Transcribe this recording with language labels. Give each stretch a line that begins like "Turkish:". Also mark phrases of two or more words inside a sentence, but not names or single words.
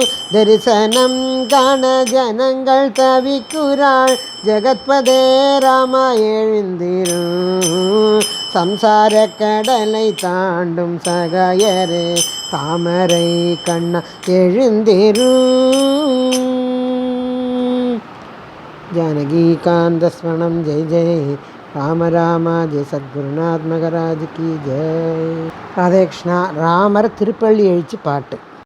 Tamil: தரிசனம் காண ஜனங்கள் தவிக்குறாள். ஜெகத்பதே ராமா எழுந்திரும். சம்சார கடலை தாண்டும் சகாயரே தாமரை கண்ணா எழுந்திரும்.
Sanskrit: जानकीकांत स्मरणं जय जय राम राम जय
Hindi: सद्गुरुनाथ महाराज की जय.
Tamil: ராதே கிருஷ்ணா. ராமர் திருப்பள்ளி எழுச்சி பாட்டு.